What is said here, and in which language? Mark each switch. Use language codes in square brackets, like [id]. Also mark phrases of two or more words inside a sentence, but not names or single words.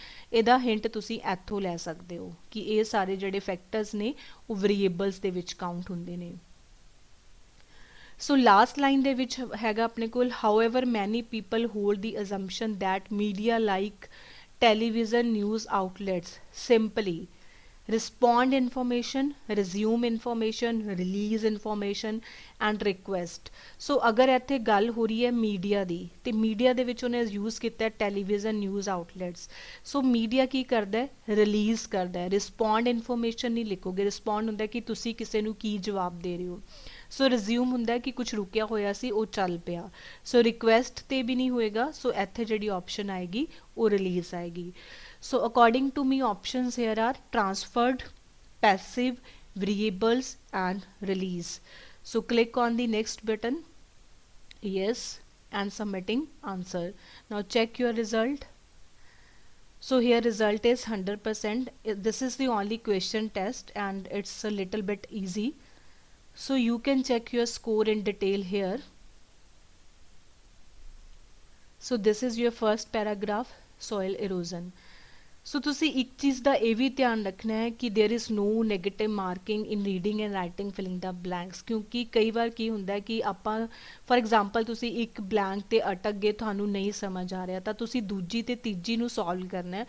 [pa] ਇਹਦਾ ਹਿੰਟ ਤੁਸੀਂ ਇੱਥੋਂ ਲੈ ਸਕਦੇ ਹੋ ਕਿ ਇਹ ਸਾਰੇ ਜਿਹੜੇ ਫੈਕਟਰਸ ਨੇ ਉਹ ਵੇਰੀਏਬਲਸ ਦੇ ਵਿੱਚ ਕਾਊਂਟ ਹੁੰਦੇ ਨੇ। [en] so last line [pa] ਦੇ ਵਿੱਚ ਹੈਗਾ ਆਪਣੇ ਕੋਲ [en] however many people hold the assumption that media like television news outlets simply respond information, resume information, release information and request. [pa] So ਅਗਰ ਇੱਥੇ ਗੱਲ ਹੋ ਰਹੀ ਹੈ ਮੀਡੀਆ ਦੀ ਤੇ ਮੀਡੀਆ ਦੇ ਵਿੱਚ ਉਹਨੇ ਯੂਜ਼ ਕੀਤਾ [en] television news outlets. [pa] ਸੋ ਮੀਡੀਆ ਕੀ ਕਰਦਾ ਹੈ ਰਿਲੀਜ਼ ਕਰਦਾ ਹੈ। [en] respond information [pa] ਨਹੀਂ ਲਿਖੋਗੇ। ਰਿਸਪੌਂਡ ਹੁੰਦਾ ਕਿ ਤੁਸੀਂ ਕਿਸੇ ਨੂੰ ਕੀ ਜਵਾਬ ਦੇ ਰਹੇ ਹੋ। ਸੋ ਰਿਜ਼ਿਊਮ ਹੁੰਦਾ ਕਿ ਕੁਝ ਰੁਕਿਆ ਹੋਇਆ ਸੀ ਉਹ ਚੱਲ ਪਿਆ। ਸੋ ਰਿਕੁਐਸਟ ਤੇ ਵੀ ਨਹੀਂ ਹੋਏਗਾ। ਸੋ ਇੱਥੇ ਜਿਹੜੀ ਆਪਸ਼ਨ ਆਏਗੀ ਉਹ ਰਿਲੀਜ਼ ਆਏਗੀ। [en] So according to me options here are transferred, passive, variables and release. So click on the next button, yes, and submitting answer. Now check your result. So here result is 100%. This is the only question test and it's a little bit easy. So you can check your score in detail here. So this is your first paragraph, soil erosion. [pa] ਸੋ ਤੁਸੀਂ ਇੱਕ ਚੀਜ਼ ਦਾ ਇਹ ਵੀ ਧਿਆਨ ਰੱਖਣਾ ਹੈ ਕਿ [en] there is no negative marking in reading and writing filling the blanks. [pa] ਕਿਉਂਕਿ ਕਈ ਵਾਰ ਕੀ ਹੁੰਦਾ ਕਿ ਆਪਾਂ [en] for example [pa] ਤੁਸੀਂ ਇੱਕ ਬਲੈਂਕ ਤੇ ਅਟਕ ਗਏ ਤੁਹਾਨੂੰ ਨਹੀਂ ਸਮਝ ਆ ਰਿਹਾ ਤਾਂ ਤੁਸੀਂ ਦੂਜੀ ਤੇ ਤੀਜੀ ਨੂੰ ਸੋਲਵ ਕਰਨਾ ਹੈ।